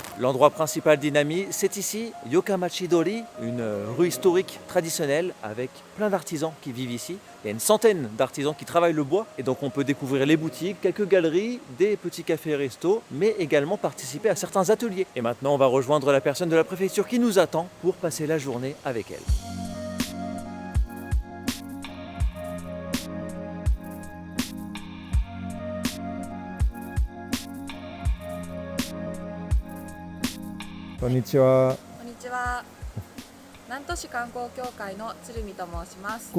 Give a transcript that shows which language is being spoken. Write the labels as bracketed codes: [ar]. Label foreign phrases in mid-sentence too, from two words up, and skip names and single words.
[fr] L'endroit principal d'Inami, c'est ici, Yokamachi-dori, une rue historique traditionnelle avec plein d'artisans qui vivent ici. Il y a une centaine d'artisans qui travaillent le bois et donc on peut découvrir les boutiques, quelques galeries, des petits cafés et restos, mais également participer à certains ateliers. Et maintenant on va rejoindre la personne de la préfecture qui nous attend pour passer la journée avec elle. [ja] こんにちは。こんにちは。南砺市観光協会の鶴見と申します。